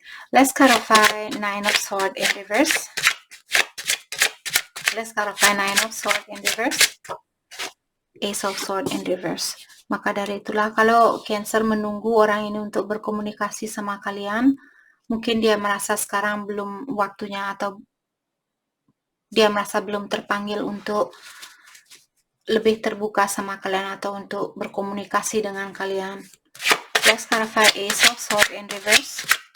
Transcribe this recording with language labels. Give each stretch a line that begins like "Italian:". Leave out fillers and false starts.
English: Let's clarify 9 of Swords in reverse. Let's clarify 9 of Swords in reverse. Ace of Swords in reverse.
Indonesian: Maka dari itulah kalau Cancer menunggu orang ini untuk berkomunikasi sama kalian, mungkin dia merasa sekarang belum waktunya, atau dia merasa belum terpanggil untuk lebih terbuka sama kalian atau untuk berkomunikasi dengan kalian.
English: Let's clarify Ace of Swords in reverse.